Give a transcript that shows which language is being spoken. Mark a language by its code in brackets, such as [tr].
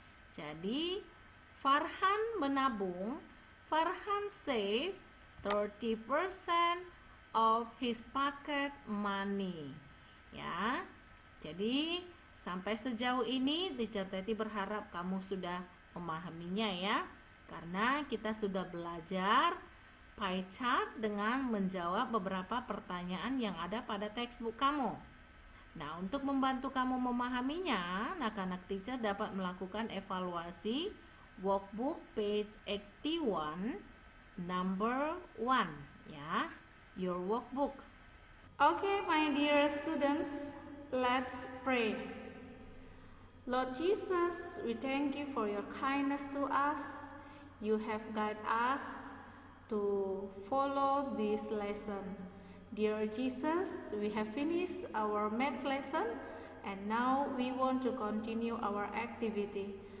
[id] Jadi Farhan menabung, [en] Farhan save 30% of his pocket money. [id] Ya. Jadi sampai sejauh ini Teacher Teti berharap kamu sudah memahaminya ya. Karena kita sudah belajar pie chart dengan menjawab beberapa pertanyaan yang ada pada textbook kamu. Nah, untuk membantu kamu memahaminya, anak-anak teacher dapat melakukan evaluasi workbook page 81 number 1 ya, [en] your workbook. Okay, my dear students, let's pray. Lord Jesus, we thank you for your kindness to us. You have guided us to follow this lesson. Dear Jesus, we have finished our maths lesson and now we want to continue our activity.